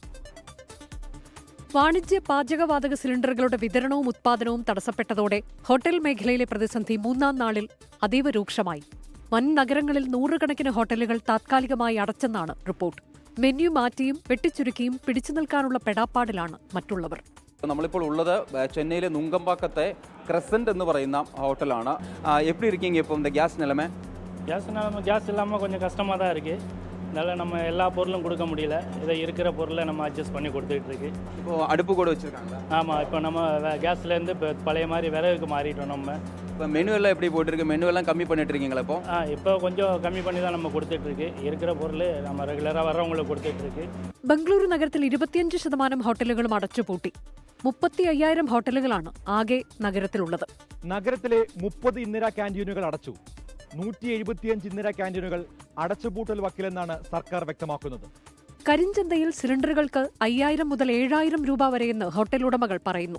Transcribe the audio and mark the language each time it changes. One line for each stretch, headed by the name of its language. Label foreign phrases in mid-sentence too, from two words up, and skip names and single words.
Malayalam: വാണിജ്യ പാചകവാതക സിലിണ്ടറുകളുടെ വിതരണവും ഉത്പാദനവും തടസ്സപ്പെട്ടതോടെ ഹോട്ടൽ മേഖലയിലെ പ്രതിസന്ധി 3-ാം നാളിൽ അതീവ രൂക്ഷമായി. വൻ നഗരങ്ങളിൽ 100 കണക്കിന് ഹോട്ടലുകൾ താത്കാലികമായി അടച്ചെന്നാണ് റിപ്പോർട്ട്. മെനു മാറ്റിയും വെട്ടിച്ചുരുക്കിയും പിടിച്ചു നിൽക്കാനുള്ള പെടാപ്പാടിലാണ് മറ്റുള്ളവർ. നമ്മളിപ്പോൾ ഉള്ളത് ചെന്നൈയിലെ നുങ്കമ്പാക്കത്തെ ക്രസന്റ് എന്ന് പറയുന്ന ഹോട്ടലാണ്.
Tamil: எப்படி இருக்கீங்க இப்போ இந்த கேஸ் நிலைமை? கேஸ் இல்லாமல் கொஞ்சம் கஷ்டமாக தான் இருக்குது. அதனால் நம்ம எல்லா பொருளும் கொடுக்க முடியல. இதை இருக்கிற பொருளை நம்ம அட்ஜஸ்ட் பண்ணி கொடுத்துட்டு இருக்கு. இப்போ அடுப்பு கூட வச்சுருக்காங்க. ஆமாம், இப்போ நம்ம கேஸ்லேருந்து இப்போ பழைய மாதிரி விறகுக்கு மாறிட்டோம். நம்ம இப்போ மெனு எல்லாம் எப்படி போயிட்டுருக்கு? மெனு எல்லாம் கம்மி பண்ணிட்டு இருக்கீங்களா இப்போ? இப்போ கொஞ்சம் கம்மி பண்ணி தான் நம்ம கொடுத்துட்ருக்கு. இருக்கிற பொருள் நம்ம ரெகுலராக வர்றவங்களுக்கு கொடுத்துட்ருக்கு.
Malayalam: ബംഗളൂരു നഗരത്തിൽ 25% ഹോട്ടലുകളും അടച്ചുപൂട്ടി. 35,000 ഹോട്ടലുകളാണ് ആകെ നഗരത്തിലുള്ളത്. നഗരത്തിലെ 30 ഇന്ദിരാ ക്യാന്റീനുകൾ അടച്ചു. 175 ഇന്ദിരാ ക്യാന്റീനുകൾ അടച്ചുപൂട്ടൽ വക്കിലെന്നാണ് സർക്കാർ വ്യക്തമാക്കുന്നത്. കരിഞ്ചന്തയിൽ സിലിണ്ടറുകൾക്ക് 5,000 മുതൽ 7,000 രൂപ വരെയെന്ന് ഹോട്ടൽ ഉടമകൾ പറയുന്നു.